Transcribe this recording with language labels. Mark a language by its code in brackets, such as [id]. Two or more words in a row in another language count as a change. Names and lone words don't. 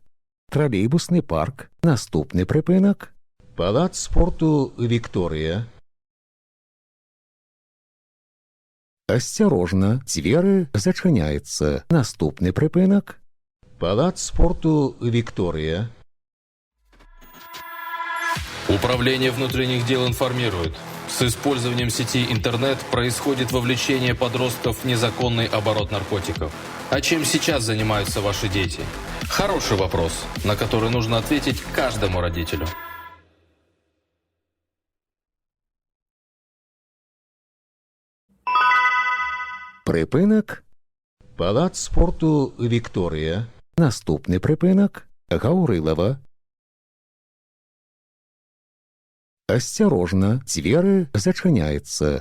[be] Тралейбусны парк. Наступны прыпынак. Палац спорту Вікторыя. Асцярожна, дзверы зачыняецца. Наступны прыпынак. Палац спорту Вікторыя. [ru] Управление внутренних дел информирует. С использованием сети интернет происходит вовлечение подростков в незаконный оборот наркотиков. А чем сейчас занимаются ваши дети? Хороший вопрос, на который нужно ответить каждому родителю. [be] Прыпынак. Палац спорту Вікторыя. Наступны прыпынак. Гаўрылава. Асцярожна, дзверы зачыняецца.